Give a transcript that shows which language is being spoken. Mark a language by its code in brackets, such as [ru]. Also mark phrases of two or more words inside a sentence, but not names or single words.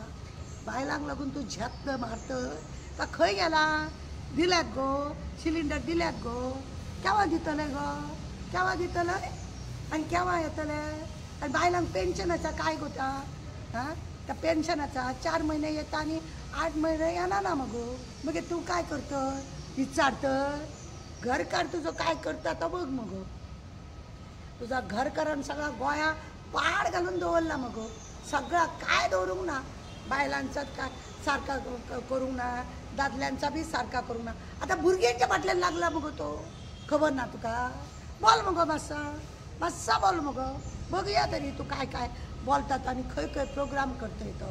[kok] बायलांक लागून तू झत मारत का खंय गेला? दिल्यात गो सिलिंडर दिल्यात गो. केव्हा दितले गो? केव्हा दितले आनी केव्हा येतले? आनी बायलांक पेन्शनाचा काय गो त्या? त्या पेन्शनाचा 4 महिने येता आनी 8 महिने येना ना मगो. मग तू काय करतय? विचारतय? घरकार तुझं काय करता तो बघ मगो. तुझा घरकारान सगळा गोंया पाड घालून दवरला मगो. सगळा काय दवरूंक ना. बायलांचा काय सारका करूंक ना दादल्यांचा बी सारका करूंक ना. आतां भुरग्यांच्या फाटल्यान लागला मगो तो खबर ना तुका? बोल मगो मातसा बोल मगो बघुया तरी तू काय काय बोलतात आनी खंय खंय प्रोग्राम करतय तो.